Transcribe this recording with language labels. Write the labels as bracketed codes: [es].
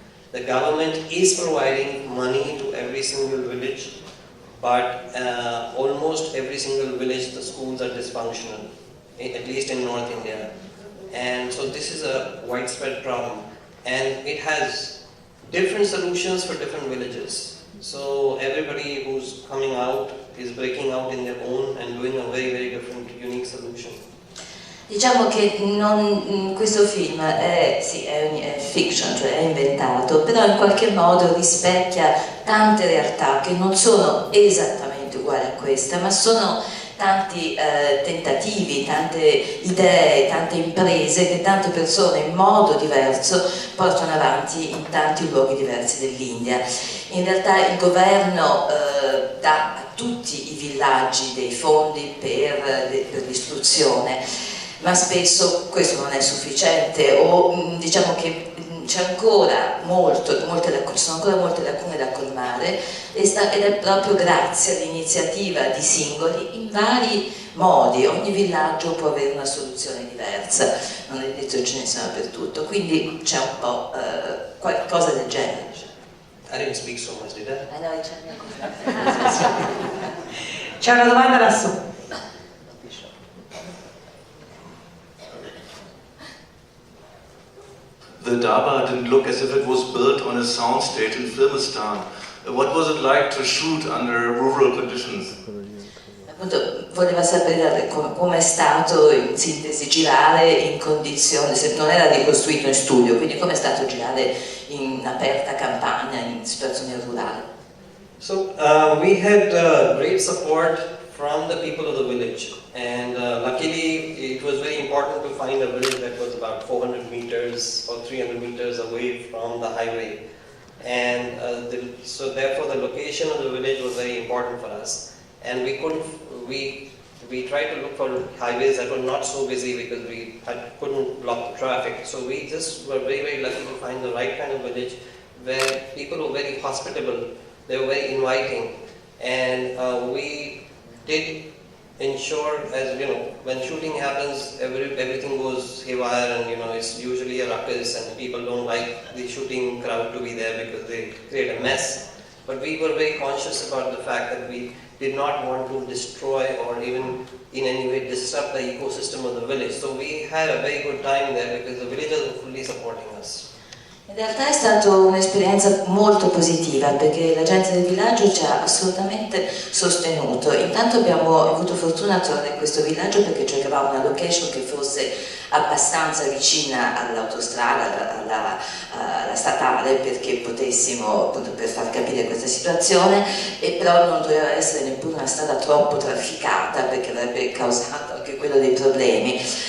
[en] The government is providing money to every single village, but almost every single village the schools are dysfunctional, at least in North India. And so this is a widespread problem, and it has different solutions for different villages. So everybody who's coming out is breaking out in their own and doing a very, very different, unique solution. [it] Diciamo che questo film è fiction, cioè è inventato, però in qualche modo rispecchia tante realtà che non sono esattamente uguali a questa, ma sono tanti tentativi, tante idee, tante imprese che tante persone in modo diverso portano avanti in tanti luoghi diversi dell'India. In realtà il governo dà a tutti i villaggi dei fondi per l'istruzione, ma spesso questo non è sufficiente, o diciamo che c'è ancora ci sono ancora molte lacune da colmare, ed è proprio grazie all'iniziativa di singoli in vari modi. Ogni villaggio può avere una soluzione diversa, non è detto che ce ne sia per tutto, quindi c'è un po' qualcosa del genere. [en] I didn't speak so much, did I? [it] C'è una domanda lassù. [en] The Daba didn't look as if it was built on a soundstage in Filmistan. What was it like to shoot under rural conditions? [it] Appunto, voleva sapere come è stato in sintesi girare in condizioni, se non era ricostruito in studio, quindi come è stato girare in aperta campagna, in situazioni rurali. [en] So we had great support from the people of the village, and luckily it was very important to find a village that was about 400 meters or 300 meters away from the highway, and so therefore the location of the village was very important for us, and we tried to look for highways that were not so busy because we couldn't block the traffic, so we just were very lucky to find the right kind of village where people were very hospitable, they were very inviting, and we did ensure, as you know, when shooting happens, everything goes haywire, and it's usually a ruckus, and people don't like the shooting crowd to be there because they create a mess. But we were very conscious about the fact that we did not want to destroy or even in any way disrupt the ecosystem of the village. So we had a very good time there because the villagers were fully supporting us. [it] In realtà è stata un'esperienza molto positiva perché la gente del villaggio ci ha assolutamente sostenuto. Intanto abbiamo avuto fortuna a trovare questo villaggio perché cercavamo una location che fosse abbastanza vicina all'autostrada, alla statale, perché potessimo, appunto, per far capire questa situazione, e però non doveva essere neppure una strada troppo trafficata perché avrebbe causato anche quello dei problemi.